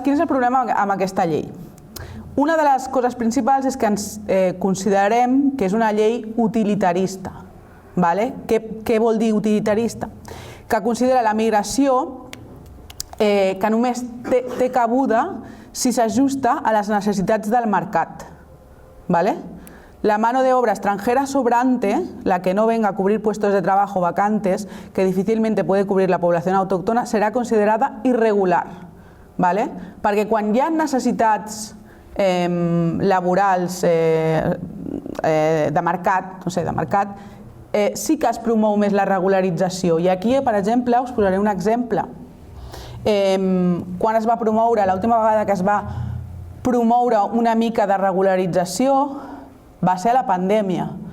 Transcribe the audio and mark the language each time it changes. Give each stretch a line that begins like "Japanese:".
Catalan: Quin és el problema amb aquesta llei? Una de les coses principals és que ens considerem que és una llei utilitarista. Vale? Què vol dir utilitarista? Que considera la migració que només té cabuda si s'ajusta a les necessitats del mercat. ¿Vale?
Spanish: La mano de obra extranjera sobrante, la que no venga a cubrir puestos de trabajo vacantes que difícilmente puede cubrir la población autóctona, serà considerada irregular. ¿Vale?
Catalan: Perquè quan hi ha necessitats laborals de mercat, no sé, de mercat, sí que es promou més la regularització. I aquí, per exemple, us posaré un exemple. Quan es va promoure, l'última vegada que es va promoure una mica de regularització va ser la pandèmia.